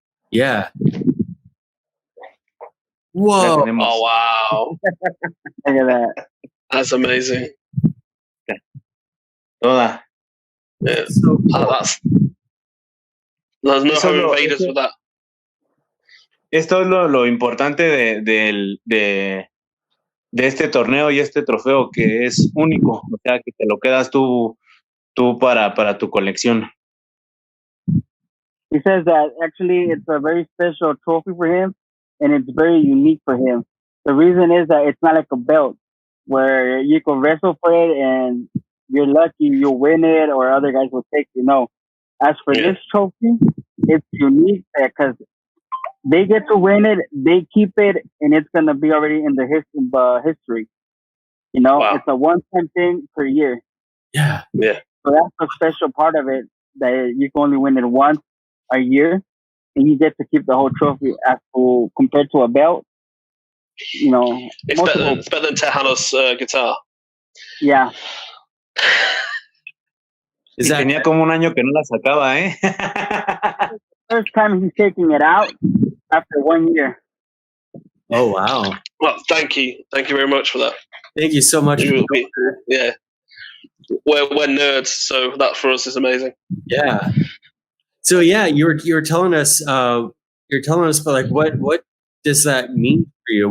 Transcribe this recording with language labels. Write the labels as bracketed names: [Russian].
[English] Yeah. Whoa. Oh, wow. Look at that. That's amazing. Toda. Yeah. So cool. There's no home invaders with that. [Spanish] Esto es lo importante de este torneo y este trofeo que es único, o sea que te lo quedas tú para tu colección. [English] He says that actually it's a very special trophy for him and it's very unique for him. The reason is that it's not like a belt where you can wrestle for it and you're lucky you'll win it or other guys will take it. No. As for this trophy, it's unique because they get to win it, they keep it, and it's going to be already in the history. You know, It's a one-time thing per year. Yeah. So that's a special part of it, that you can only win it once a year, and you get to keep the whole trophy as to, compared to a belt. You know, it's better than Tejano's guitar. Yeah. [Spanish] Tenía como un año que no la sacaba, ¿eh? [English] First time he's taking it out after 1 year. Oh, wow. Well, thank you. Thank you very much for that. Thank you so much. Yeah. We're nerds, so that for us is amazing. Yeah. So yeah, you're telling us but like what does that mean for you?